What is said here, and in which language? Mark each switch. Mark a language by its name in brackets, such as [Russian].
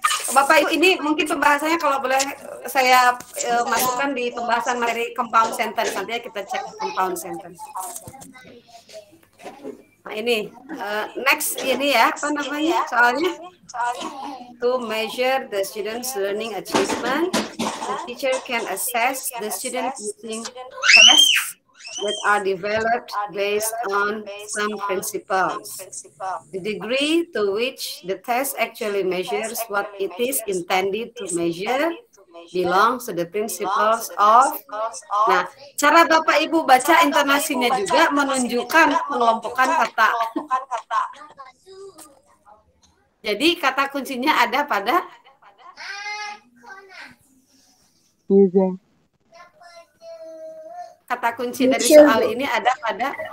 [Indonesian] Bapak Ibu, ini mungkin pembahasannya kalau boleh saya masukkan di pembahasan materi compound sentence. Nanti kita cek compound sentence. Nah ini, next ini ya, apa namanya soalnya? [English] To measure the student's learning achievement, the teacher can assess the student using tests, that are developed based on some principles. The degree to which the test actually measures what it is intended to measure belongs to the principles of. [Indonesian] Nah, cara Bapak Ibu baca intonasinya juga menunjukkan pengelompokan kata. Jadi kata kuncinya ada pada kata kunci dari soal ini ada pada